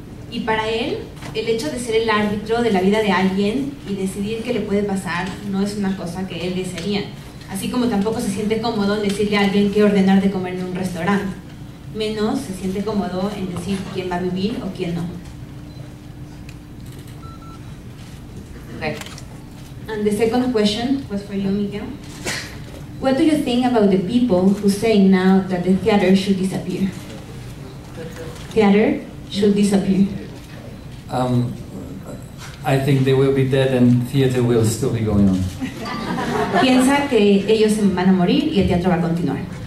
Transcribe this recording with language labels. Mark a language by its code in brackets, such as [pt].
[es] Y para él, el hecho de ser el árbitro de la vida de alguien y decidir qué le puede pasar no es una cosa que él desearía. Así como tampoco se siente cómodo en decirle a alguien qué ordenar de comer en un restaurante. Menos se siente cómodo en decir quién va a vivir o quién no. [en] Okay. And the second question was for you, Miguel. What do you think about the people who say now that the theater should disappear? Theater should disappear. I think they will be dead and theater will still be going on. [es] Piensa que ellos se van a morir y el teatro va a continuar.